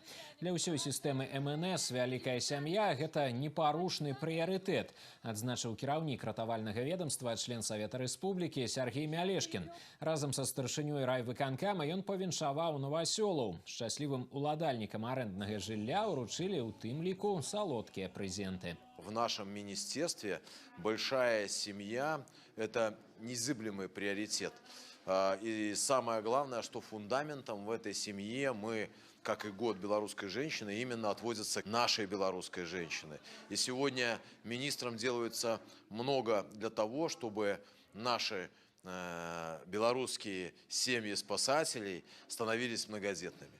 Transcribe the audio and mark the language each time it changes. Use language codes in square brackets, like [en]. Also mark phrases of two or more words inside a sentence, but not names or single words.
[be] Для ўсёй сістэмы МНС вялікая сям'я – гэта непарушны прыярытэт, адзначыў кіраўнік ратавальнага ведомства, член Савета Рэспублікі Сергей Мялешкін. Разам са старшынёй райвыканкама ён павіншаваў новасёлаў. Шчаслівым уладальнікам арэнднага жылля ўручылі ў тым ліку салодкія презенты. [ru] В нашем министерстве большая семья – это незыблемый приоритет. И самое главное, что фундаментом в этой семье мы, как и год белорусской женщины, именно отводятся нашей белорусской женщины. И сегодня министром делается много для того, чтобы наши белорусские семьи спасателей становились многодетными.